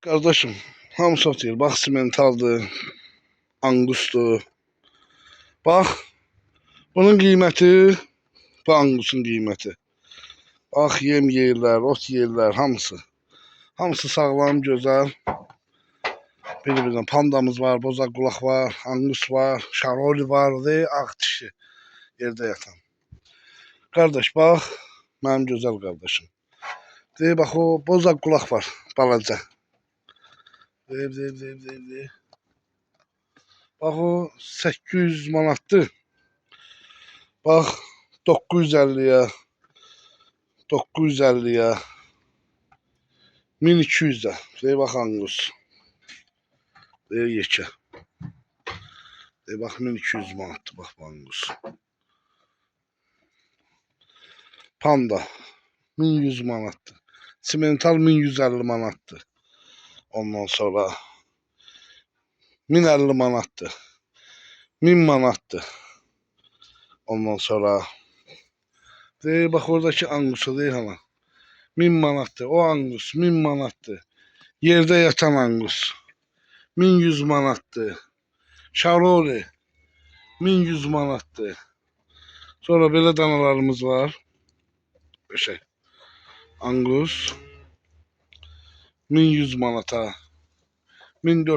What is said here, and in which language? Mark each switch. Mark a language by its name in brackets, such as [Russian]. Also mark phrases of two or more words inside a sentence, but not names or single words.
[Turkish] Kardeşim, hamı satıyor. Bak simentaldı, angustu. Bak, bunun kıymeti, bu angusun kıymeti. [Azerbaijani] Bak yem yeyirlər, ot yeyirlər, hamısı. Hamısı sağlam, güzel. Bir-birindən pandamız var, bozaq qulaq var, angus var, şaroli var ve ağ dişi yerdə yatan. Kardeş bak, mənim gözəl kardeşim. De bak o bozaq qulaq var, balaca. De. Bak o 800 manatdır. [Turkish] Bak 950'ye, 950'ye, 1200'e. [Azerbaijani] De bak angus. De yekə. De bak 1200 manatdır bak angus. Panda 1100 manatdır. Simental 1150 manatdır. Ondan sonra 1050 manatdır. 1000 manatdır. Ondan sonra de bak oradaki angusa de hala. 1000 manatdır. O angus 1000 manatdır. Yerde yatan angus 1100 manatdır. Şaroli 1100 manatdır. Sonra belə danalarımız var. Şey, angus 1100 manata, 1400 manata.